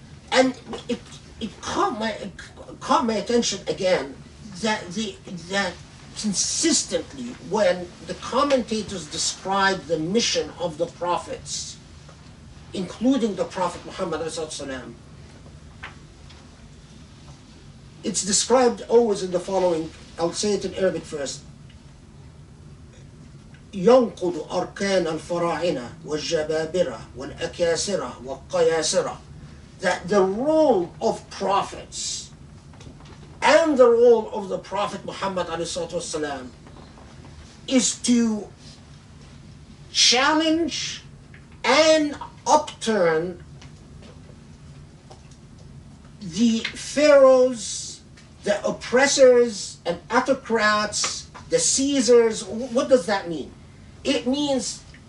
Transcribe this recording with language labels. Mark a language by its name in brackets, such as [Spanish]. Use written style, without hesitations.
[English] And it caught my attention again that consistently when the commentators describe the mission of the prophets, including the Prophet Muhammad ﷺ, it's described always in the following. I'll say it in Arabic first. [Arabic] ينقض أركان الفراعنة والجبابرة والأكاسرة والقياسرة. [English] That the role of prophets and the role of the Prophet Muhammad ﷺ is to challenge and upturn the pharaohs, the oppressors and autocrats, the Caesars. What does that mean? It means